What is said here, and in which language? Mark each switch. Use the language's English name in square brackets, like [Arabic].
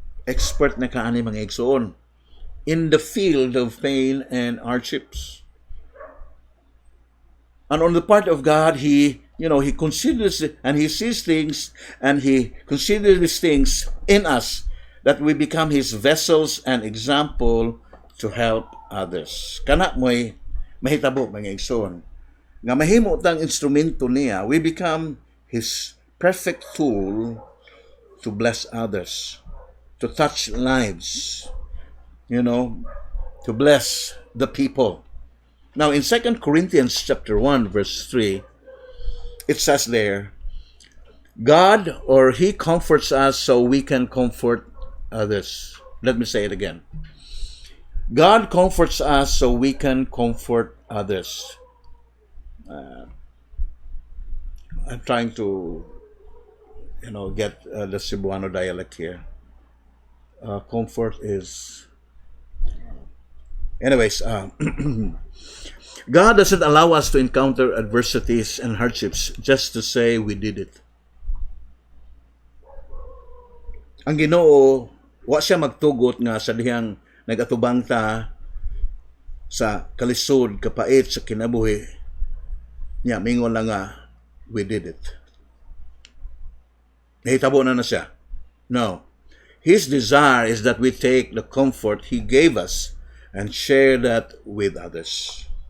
[English] Expert [Cebuano] na kaani mga igsoon [English] in the field of pain and hardships. And on the part of God, He considers it, and He sees things, and He considers these things in us that we become His vessels and example to help others. [Cebuano] Kana mo'y mahitabo, mga igsoon. Nga mahimo tang instrumento niya, [English] we become His perfect tool to bless others, to touch lives, to bless the people. Now, in 2 Corinthians chapter 1, verse 3, it says there, God, or He comforts us so we can comfort others. Let me say it again. God comforts us so we can comfort others. I'm trying to, get the Cebuano dialect here. Comfort is... Anyways, God doesn't allow us to encounter adversities and hardships just to say we did it. [Cebuano] Ang Ginoo, wa siya magtugot nga sa dihang nagatubang ta sa kalisod, kapait sa kinabuhi. Nya, mingon lang nga, [English] we did it. [Cebuano] Nahitabo na siya. [English] No. His desire is that we take the comfort He gave us and share that with others.